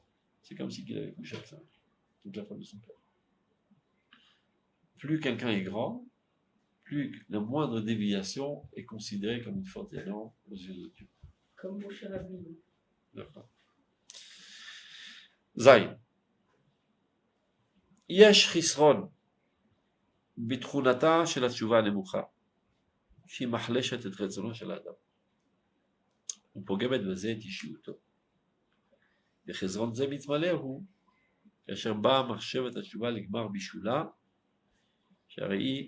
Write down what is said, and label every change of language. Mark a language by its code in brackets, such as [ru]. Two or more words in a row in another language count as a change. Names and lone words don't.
[fr] C'est comme si il avait couché avec toute la femme de son père. Plus quelqu'un est grand, plus la moindre déviation est considérée comme une faute énorme aux yeux de Dieu. Comme Moshe Rabbeinu. D'accord. Zayn. [he] יש חסרון בתכונתה של התשובה הנמוכה, שהיא מחלשת את רצונו של האדם ופוגמת בזה את אישיותו. וחסרון זה מתמלא הוא כאשר באה מחשבת התשובה לגמר בישולה, שהרי היא